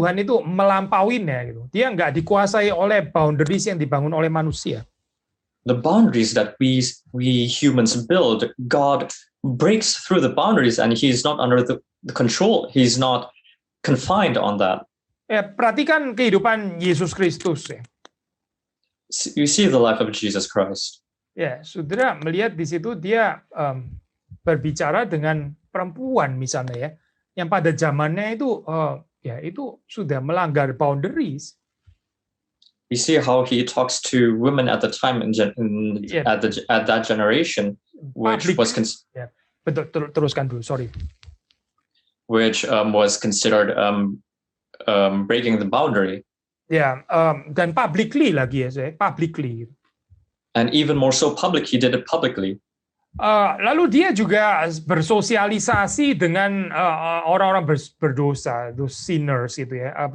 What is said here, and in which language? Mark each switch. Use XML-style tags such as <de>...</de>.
<id>Tuhan itu melampauinya gitu. Dia nggak dikuasai oleh boundaries yang dibangun oleh manusia.</id> <en>The boundaries that we humans build, God breaks through the boundaries and He's not under the control. He's not confined on that.</en> <id>Ya, perhatikan kehidupan Yesus Kristus ya.</id> <en>You see the life of Jesus Christ.</en> <id>Ya, saudara melihat di situ dia berbicara dengan perempuan misalnya ya. Yang pada zamannya itu itu sudah melanggar boundaries.</id> <en>We see how he talks to women at the time at that generation, which was</en> <id>betul, teruskan dulu, sorry.</id> <en>Which was considered breaking the boundary.</en> <id>Ya, dan publicly lagi ya saya, publicly.</id> <en>And even more so public, he did it publicly.</en> <id>Lalu dia juga bersosialisasi dengan orang-orang berdosa,</id> <en>those sinners</en> <id>gitu ya.</id>